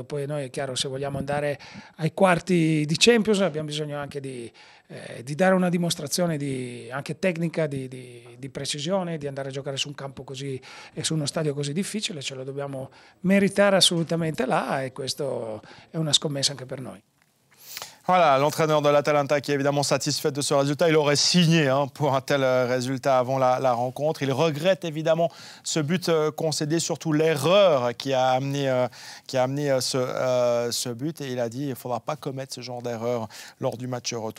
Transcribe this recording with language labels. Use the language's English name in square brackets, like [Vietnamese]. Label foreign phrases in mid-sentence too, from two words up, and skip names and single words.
[Italian] Poi noi è chiaro, se vogliamo andare ai quarti di Champions abbiamo bisogno anche di dare una dimostrazione anche tecnica, di precisione, di andare a giocare su un campo così e su uno stadio così difficile. Ce lo dobbiamo meritare assolutamente là, et questo è una scommessa anche per noi. [French] Voilà, l'entraîneur de l'Atalanta qui est évidemment satisfait de ce résultat. Il aurait signé pour un tel résultat avant la rencontre. Il regrette évidemment ce but concédé, surtout l'erreur qui a amené ce but. Et il a dit qu'il ne faudra pas commettre ce genre d'erreur lors du match retour.